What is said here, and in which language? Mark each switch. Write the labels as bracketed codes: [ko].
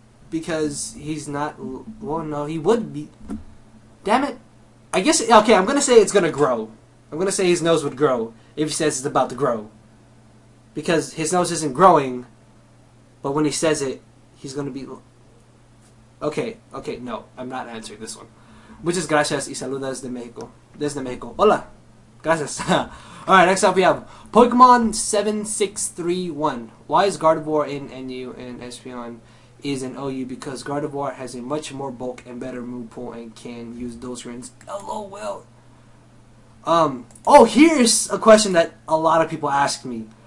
[en] Because he's not... Well, no, he would be... Damn it. I guess... Okay, I'm going to say it's going to grow. I'm going to say his nose would grow if he says it's about to grow. Because his nose isn't growing, but when he says it, he's going to be... Okay, no, I'm not answering this one. [es] Muchas gracias y saludos de México. Desde México. Hola. Gracias. [en] Alright, next up we have Pokemon 7631. Why is Gardevoir in NU and Espeon is in OU? Because Gardevoir has a much more bulk and better move pool and can use those rings. LOL. Oh, here's a question that a lot of people ask me.